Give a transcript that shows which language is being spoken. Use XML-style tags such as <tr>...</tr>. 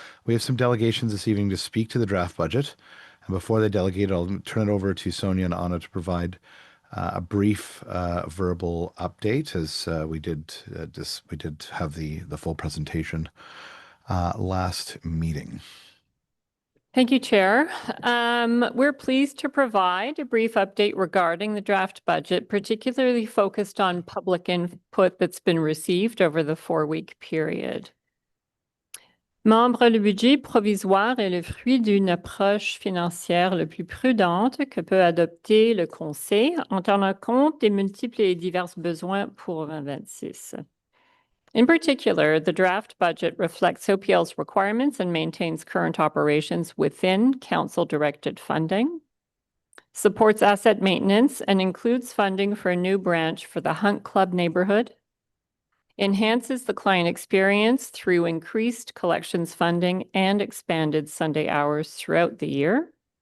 <en>We have some delegations this evening to speak to the draft budget. And before they delegate, I'll turn it over to Sonia and Anna to provide a brief verbal update, as we did have the full presentation last meeting. Thank you, Chair. We're pleased to provide a brief update regarding the draft budget, particularly focused on public input that's been received over the 4-week period.</en> <fr>Membres, le budget provisoire est le fruit d'une approche financière le plus prudente que peut adopter le Conseil en tenant compte des multiples et divers besoins pour 2026.</fr> <en>In particular, the draft budget reflects OPL's requirements and maintains current operations within council-directed funding, supports asset maintenance and includes funding for a new branch for the Hunt Club neighborhood, enhances the client experience through increased collections funding and expanded Sunday hours throughout the year,</en>